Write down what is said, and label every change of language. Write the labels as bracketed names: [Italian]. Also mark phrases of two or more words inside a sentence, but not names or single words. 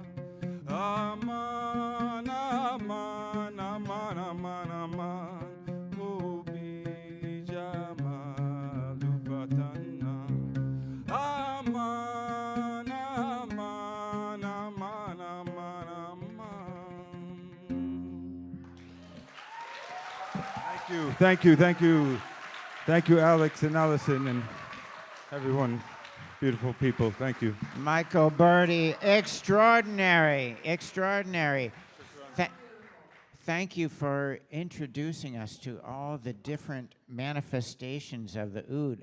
[English] Aman, Aman, Aman, Aman, Aman, Obi Jamal Fatana, Aman, Aman, Aman, Aman, Aman. Thank you, thank you, thank you, Alex and Allyson and everyone, beautiful people. Thank you. Michael Birdie, extraordinary, extraordinary. Thank you for introducing us to all the different manifestations of the oud.